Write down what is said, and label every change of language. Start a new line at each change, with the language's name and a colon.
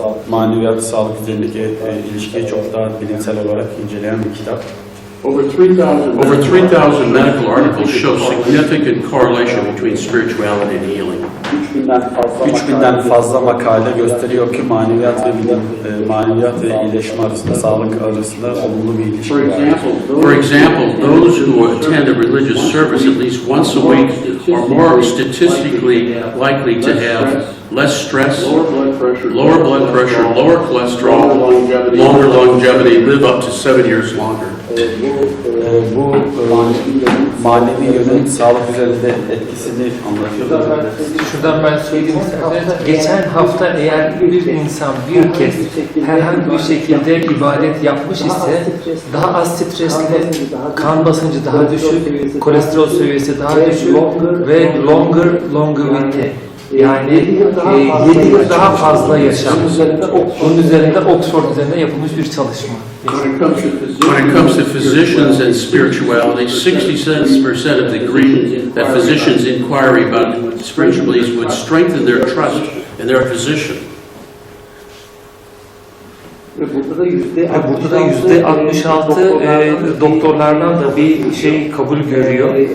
Turkish: maneviyat, sağlık üzerindeki ilişkiyi çok daha bilimsel olarak inceleyen bir kitap.
English: Over 3,000 medical articles show significant correlation between spirituality and healing.
Turkish: 3000'den fazla makale gösteriyor ki maneviyat ve bilim, maneviyat ve iyileşme arasında, sağlık arasında olumlu bir ilişki var.
English: For example, those who attend a religious service at least once a week are more statistically likely to have less stress, lower blood pressure, lower cholesterol, longer longevity, live up to 7 years longer.
Turkish: Bu manevi yönün sağlık üzerinde etkisini anlatıyor. Şuradan ben söyleyeyim size. Geçen hafta eğer bir insan bir kez herhangi bir şekilde ibadet yapmış ise daha az stresli, kan basıncı daha düşük, kolesterol seviyesi daha düşük ve longevity. Yani 7 yıl daha fazla yaşamış. Bunun üzerinde Oxford üzerinde yapılmış bir çalışma.
English: When it comes to physicians and spirituality, 66% of the agree that physicians' inquiry about spiritual beliefs would strengthen their trust in their physician.
Turkish: Burada da %66 doktorlardan da bir şey kabul görüyor.